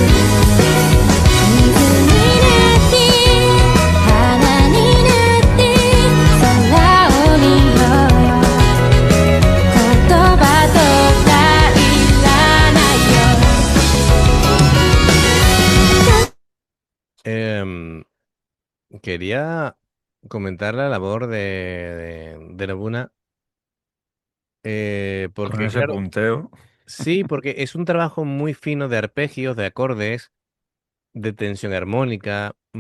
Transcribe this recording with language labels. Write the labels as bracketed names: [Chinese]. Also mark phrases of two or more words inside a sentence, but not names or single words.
[Japanese] 水になって花になって空を見ようよ言葉とかいらないよ [Spanish] Em, quería comentar la labor de Nobuna, Con porque ese claro, punteo. sí, porque es un trabajo muy fino de arpegios, de acordes, de tensión armónica.